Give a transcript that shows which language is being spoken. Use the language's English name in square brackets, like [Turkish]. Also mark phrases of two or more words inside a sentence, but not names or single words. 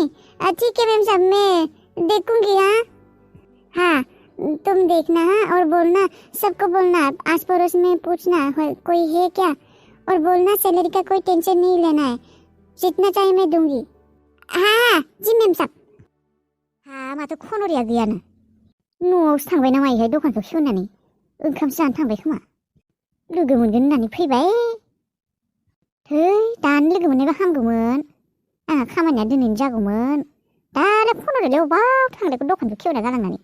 [Hindi] ठीक है मैम साहब मैं देखूंगी। हाँ तुम देखना और बोलना, सबको बोलना, आस पड़ोस में पूछना कोई है क्या, और बोलना सैलरी का कोई टेंशन नहीं लेना है, जितना चाहिए मैं दूंगी। हाँ जी मैम साहब। [Bodo] हाँ माथो खनरिया गैया ना, न'आवसो थांबाय ना मायोहाय दखानखौ खेवनानै, ओंखामसो जानो थांबाय खोमा। लोगो मोनगोन होननानै फैबाय। थै दानो लोगो मोननायबा हामगौमोन, आंहा खामानिया दिनैनो जागौमोन। दालाय खनरियालाय अबाव थांनायखौ दखानखौ खेवना गालांनानै।